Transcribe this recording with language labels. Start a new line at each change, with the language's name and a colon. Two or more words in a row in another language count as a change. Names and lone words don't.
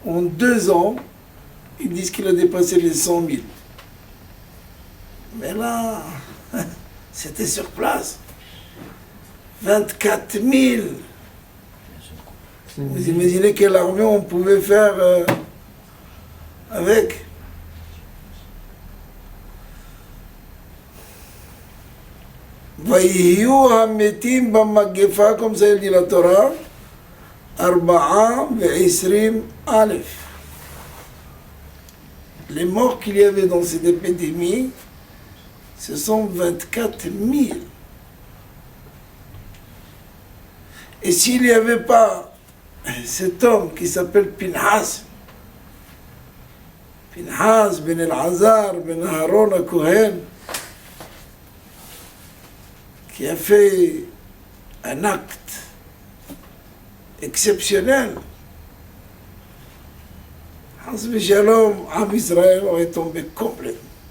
French: En 2 ans, ils disent qu'il a dépassé les 100 000. Mais là, c'était sur place. 24 000. Vous imaginez quelle armée on pouvait faire avec?
Hebrew: ויהיו המתים במגפה,
French: comme ça dit la Torah, 24,000. Les morts qu'il y avait dans cette épidémie, ce sont 24 000. Et s'il n'y avait pas cet homme qui s'appelle Pinhas ben El-Hazar, ben Aaron HaKohen, qui a fait un acte exceptionnel,
Hebrew: חס ושלום, עם ישראל
French: aurait tombé complètement.